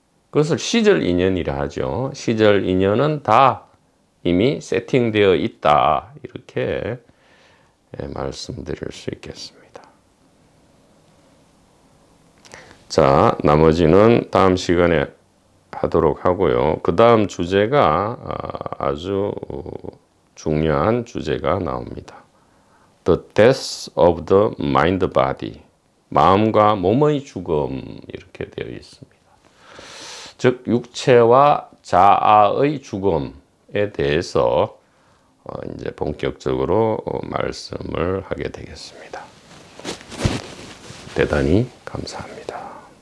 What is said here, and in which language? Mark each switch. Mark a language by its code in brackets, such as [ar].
[ko] 그것을 시절 인연이라 하죠. 시절 인연은 다 이미 세팅되어 있다 이렇게 말씀드릴 수 있겠습니다. 자, 나머지는 다음 시간에 하도록 하고요. 그 다음 주제가 아주 중요한 주제가 나옵니다. [en] The death of the mind body. [ko] 마음과 몸의 죽음 이렇게 되어 있습니다. 즉 육체와 자아의 죽음에 대해서 이제 본격적으로 말씀을 하게 되겠습니다. 대단히 감사합니다.